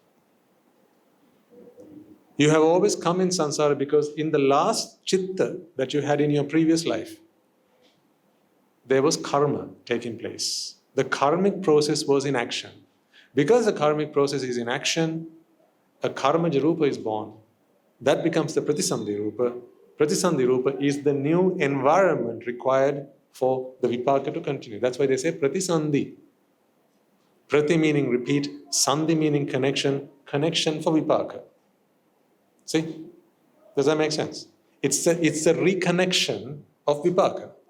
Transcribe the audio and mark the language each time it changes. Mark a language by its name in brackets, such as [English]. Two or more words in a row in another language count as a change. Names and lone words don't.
[English] You have always come in samsara because in the last citta that you had in your previous life, there was karma taking place. The karmic process was in action. Because the karmic process is in action, a [Sanskrit] कर्मज रूप [English] is born. That becomes the [Sanskrit] प्रतिसन्धि रूप. प्रतिसन्धि रूप [English] is the new environment required for the vipaka to continue. That's why they say pratisandhi. Prati meaning repeat, sandhi meaning connection, connection for vipaka. See? Does that make sense? It's a reconnection of vipaka.